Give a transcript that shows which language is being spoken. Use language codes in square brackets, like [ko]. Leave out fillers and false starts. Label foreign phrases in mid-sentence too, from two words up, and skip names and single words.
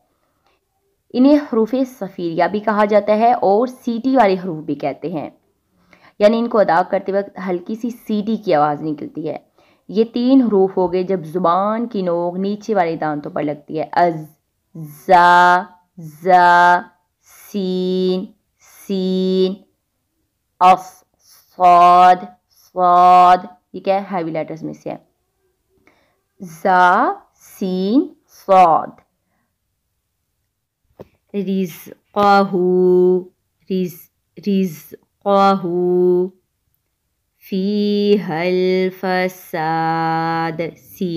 [ur] انہیں حروف صفیریہ بھی کہا جاتا ہے اور سیٹی والے حروف بھی کہتے ہیں, یعنی ان کو ادا کرتے وقت ہلکی سی سیٹی کی آواز نکلتی ہے. یہ 3 حروف ہو گئے جب زبان کی نوک نیچے والے دانتوں پر لگتی ہے. از, [ar] زا, زا, سین, سین، اص، صاد، صاد، [ur] یہ کیا ہے؟ [en] heavy letters [ur] میں سے ہے. [ar] زا، سین، صاد. رزقہ، رزقہ. فیہا الفساد، سین.